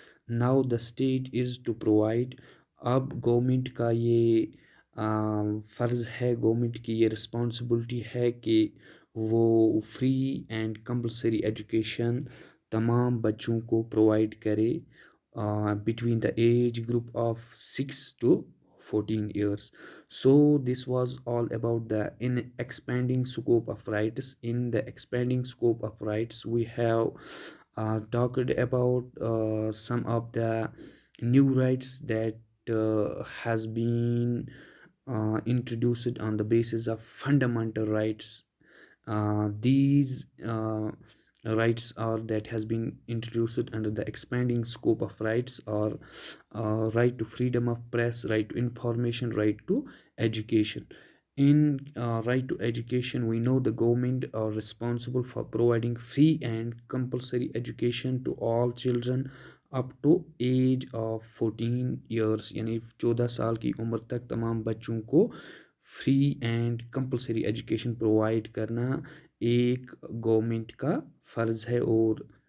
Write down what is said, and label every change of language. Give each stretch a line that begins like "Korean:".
English: now the state is to provide,
Hindi: अब government का ये फ़र्ज़ है, गवर्नमेंट की ये रिस्पॉन्सिबिलिटी है कि वो फ्री एंड कंपलसरी एजुकेशन तमाम बच्चों को प्रोवाइड करे
English: between the age group of 6 to 14 years. So this was all about the in expanding scope of rights. In the expanding scope of rights, we have talked about some of the new rights that has been introduced on the basis of fundamental rights. These rights are that has been introduced under the expanding scope of rights are right to freedom of press, right to information, right to education. In right to education, we know the government are responsible for providing free and compulsory education to all children up to age of 14 years,
Hindi: यानी 14 साल की उम्र तक तमाम बच्चों को free and compulsory education provide करना एक गवर्नमेंट का फ़र्ज़ है और